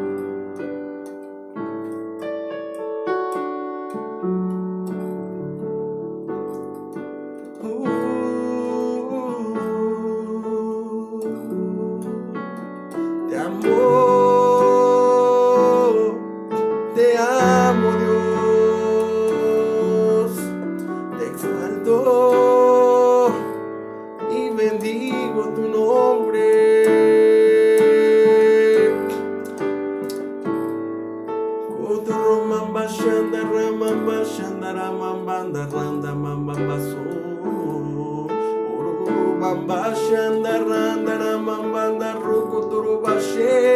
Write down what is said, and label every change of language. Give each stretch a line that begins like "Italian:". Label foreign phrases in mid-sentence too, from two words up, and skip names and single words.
Spanish: Te amo, Dios. Te exalto y bendigo tu nombre. Kotoromamba shandaramamba shandaramamba randa mamba so. Orobamba shandarandaramamba rukotorobashe.